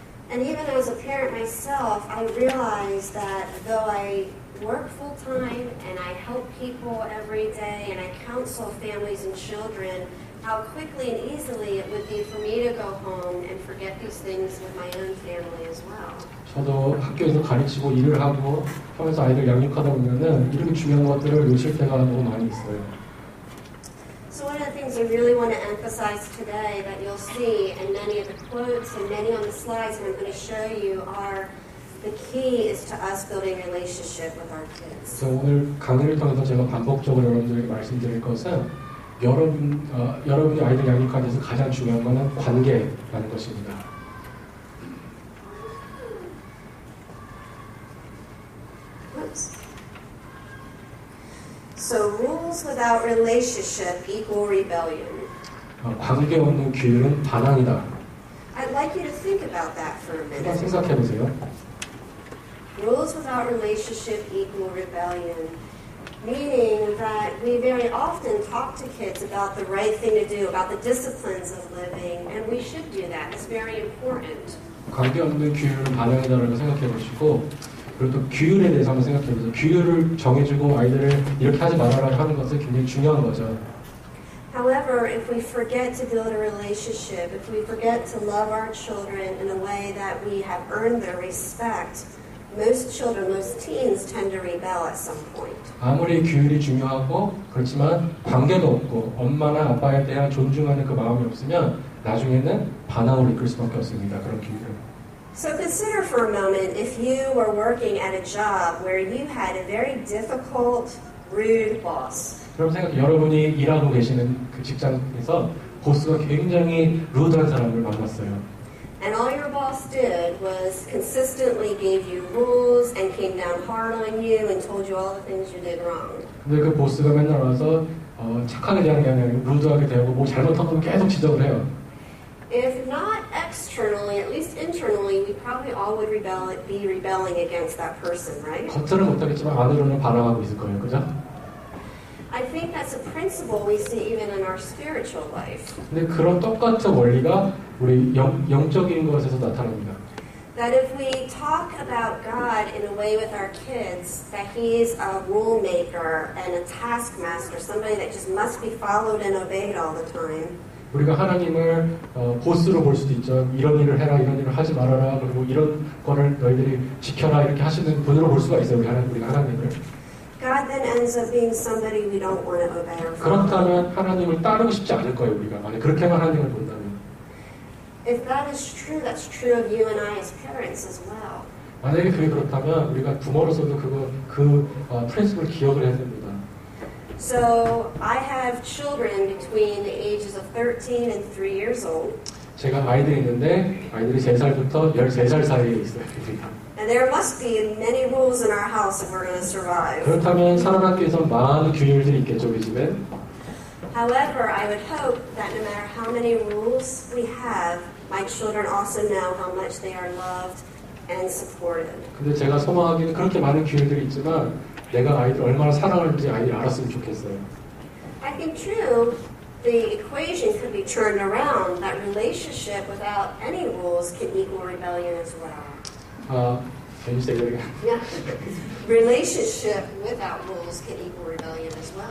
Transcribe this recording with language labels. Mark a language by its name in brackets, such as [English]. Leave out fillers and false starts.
[English] And even as a parent myself, I realize that though I work full-time and I help people every day and I counsel families and children, how quickly and easily it would be for me to go home and forget these things with my own family as well. [Korean] 저도 학교에서 가르치고 일을 하고 하면서 아이들 양육하다 보면은 이렇게 중요한 것들을 놓칠 때가 너무 많이 있어요. [English] So one of the things I really want to emphasize today that you'll see in many of the quotes and many on the slides that I'm going to show you are the key is to us building relationship with our kids. [Korean] 그래서 오늘 강의를 통해서 제가 반복적으로 여러분들에게 말씀드릴 것은 여러분이 아이들 양육하는 데서 가장 중요한 것은 관계라는 것입니다. [English] So rules without relationship equal rebellion. [Korean] 관계 없는 규율은 반항이다. [English] I'd like you to think about that for a [Korean] 한번 [English] minute. [Korean] 생각해 보세요. [English] Rules without relationship equal rebellion. Meaning that we very often talk to kids about the right thing to do, about the disciplines of living, and we should do that. It's very important. [Korean] 관계 없는 규율은 반항이다라고 생각해 보시고 그리고 또 규율에 대해서 한번 생각해 보세요. 규율을 정해주고 아이들을 이렇게 하지 말아라 하는 것은 굉장히 중요한 거죠. [English] However, if we forget to build a relationship, if we forget to love our children in a way that we have earned their respect, most children, most teens tend to rebel at some point. [Korean] 아무리 규율이 중요하고 그렇지만 관계도 없고 엄마나 아빠에 대한 존중하는 그 마음이 없으면 나중에는 반항으로 이끌 수밖에 없습니다. 그런 규율을. [English] So consider for a moment if you were working at a job where you had a very difficult, rude boss. [Korean] 여러분 여러분이 일하고 계시는 그 직장에서 보스가 굉장히 루드한 사람을 만났어요. [English] And all your boss did was consistently gave you rules and came down hard on you and told you all the things you did wrong. [Korean] 근데 그 보스가 맨날 와서 착하게 대하는 게 아니라 루드하게 대하고 뭐 잘못하면 계속 지적을 해요. [English] If not externally, at least internally, we probably all would be rebelling against that person, right? [Korean] 겉으로는 못하겠지만 안으로는 반항하고 있을 거예요. 그죠? [English] I think that's a principle we see even in our spiritual life. [Korean] 근데 그런 똑같은 원리가 우리 영적인 것에서 나타납니다. [English] That if we talk about God in a way with our kids, that He's a rule maker and a taskmaster, somebody that just must be followed and obeyed all the time. [Korean] 우리가 하나님을 보스로 볼 수도 있죠. 이런 일을 해라, 이런 일을 하지 말아라, 그리고 이런 거를 너희들이 지켜라 이렇게 하시는 분으로 볼 수가 있어요. 우리가 하나님을. [English] God then ends up being somebody we don't want to obey or follow. [Korean] 그렇다면 하나님을 따르고 싶지 않을 거예요. 우리가 만약 그렇게만 하나님을 본다면. [English] If that is true, that's true of you and I as parents as well. [Korean] 만약에 그게 그렇다면 우리가 부모로서도 그 프린시플을 기억을 해야 됩니다. [English] So I have children between the ages of 13 and 3 years old. [Korean] 제가 아이들이 있는데 아이들이 3살부터 13살 사이에 있어요. [English] And there must be many rules in our house if we're going to survive. [Korean] 그렇다면 살아남기 위해서 많은 규율들이 있겠죠, 우리 집에. [English] However, I would hope that no matter how many rules we have, my children also know how much they are loved and supported. [Korean] 근데 제가 소망하기는 그렇게 많은 규율들이 있지만 내가 아이들 얼마나 사랑하는지 아이들이 알았으면 좋겠어요. [English] I think true the equation could be turned around. That relationship without any rules can equal rebellion as well. Can you say that again? Yeah. Relationship without rules can equal rebellion as well.